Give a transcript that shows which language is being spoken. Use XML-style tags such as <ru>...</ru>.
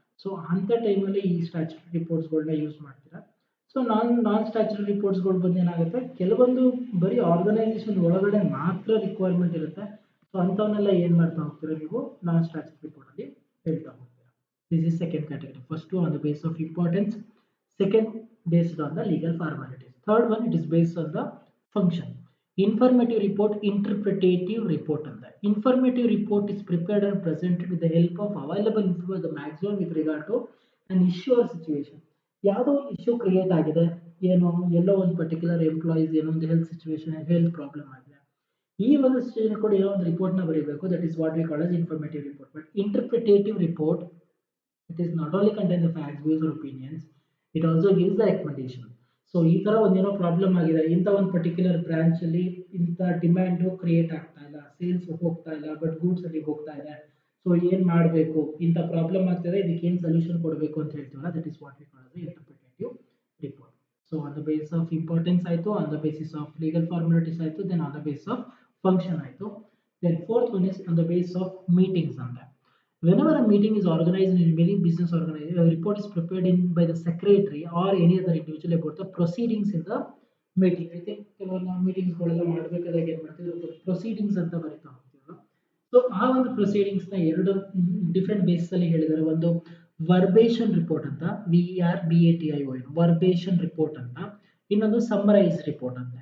<kn>So ಅಂಥ ಟೈಮಲ್ಲಿ ಈ ಸ್ಟ್ಯಾಚ್ಯುಟರಿ ರಿಪೋರ್ಟ್ಸ್ಗಳನ್ನ ಯೂಸ್ ಮಾಡ್ತೀರಾ. ಸೊ ನಾನ್ ಸ್ಟ್ಯಾಚ್ಯುಟರಿ ರಿಪೋರ್ಟ್ಸ್ಗಳು ಬಂದು ಏನಾಗುತ್ತೆ, ಕೆಲವೊಂದು ಬರೀ ಆರ್ಗನೈಸೇಷನ್ ಒಳಗಡೆ ಮಾತ್ರ ರಿಕ್ವೈರ್ಮೆಂಟ್ ಇರುತ್ತೆ. ಸೊ ಅಂಥವನ್ನೆಲ್ಲ ಏನು ಮಾಡ್ತಾ ಹೋಗ್ತೀರಾ ನೀವು, ನಾನ್ ಸ್ಟ್ಯಾಚ್ಯುಟರಿ ರಿಪೋರ್ಟಲ್ಲಿ ಹೇಳ್ತಾ ಹೋಗ್ತೀರಾ.</kn> <en>This is second category. First on the base of importance, second based on the legal formalities, third one it is based on the function. Informative report, interpretative report and that informative report is prepared and presented with the help of available information the maximum with regard to an issue or situation.</en> <kn>ಯಾವುದೋ ಒಂದು issue create ಆಗಿದೆ, ಏನೋ ಎಲ್ಲೋ ಒಂದು particular employees ಏನೋ ಒಂದು health situation, health problem ಆಗಿದೆ, ಈ ಒಂದು ಸಿಚುವೇಶನ್ ಕೂಡ ಏನೋ ಒಂದು ರಿಪೋರ್ಟ್ನ ಬರೀಬೇಕು.</kn> <en>That is what we call as informative report. But interpretative report, it is not only contain the facts, views or opinions, it also gives the recommendation.</en> <kn>So ಈ ತರ ಒಂದೇನೋ ಪ್ರಾಬ್ಲಮ್ ಆಗಿದೆ, ಇಂಥ ಒಂದು ಪರ್ಟಿಕ್ಯುಲರ್ ಬ್ರಾಂಚ್ ಅಲ್ಲಿ ಇಂಥ ಡಿಮ್ಯಾಂಡ್ ಕ್ರಿಯೇಟ್ ಆಗ್ತಾ ಇಲ್ಲ, ಸೇಲ್ಸ್ ಹೋಗ್ತಾ ಇಲ್ಲ, ಬಟ್ ಗೂಡ್ಸ್ ಅಲ್ಲಿ ಹೋಗ್ತಾ ಇದೆ. ಸೊ ಏನ್ ಮಾಡಬೇಕು, ಇಂಥ ಪ್ರಾಬ್ಲಮ್ ಆಗ್ತಿದೆ, ಇದಕ್ಕೆ ಏನ್ ಸೊಲ್ಯೂಷನ್ ಕೊಡಬೇಕು ಅಂತ ಹೇಳ್ತೀವಲ್ಲ,</kn> <en>That is what we call the interpretative report. So on the base of importance ಆಯ್ತು, on the basis of legal formalities ಆಯ್ತು, then on the base of function ಆಯ್ತು. Then fourth one is on the base of meetings ಅಂತ. Whenever a meeting is organized in many business organizations, a report is prepared in by the secretary or any other individual about the proceedings in the meeting. I think</en> <kn>ಕೆಲವೊಂದು ಮೀಟಿಂಗ್ಸ್ಗಳೆಲ್ಲ ಮಾಡಬೇಕಾದಾಗ ಏನು ಮಾಡ್ತೀವಿ, proceedings ಅಂತ ಬರೀತಾ ಹೋಗ್ತೀವಲ್ಲ. So ಆ ಒಂದು ಪ್ರೊಸೀಡಿಂಗ್ಸ್ನ ಎರಡು different base ಅಲ್ಲಿ ಹೇಳಿದ್ದಾರೆ. ಒಂದು ವರ್ಬೇಷನ್ ರಿಪೋರ್ಟ್ ಅಂತ, VERBATION ವರ್ಬೇಷನ್ ರಿಪೋರ್ಟ್ ಅಂತ, ಇನ್ನೊಂದು ಸಮ್ಮರೈಸ್ ರಿಪೋರ್ಟ್ ಅಂತ.</kn>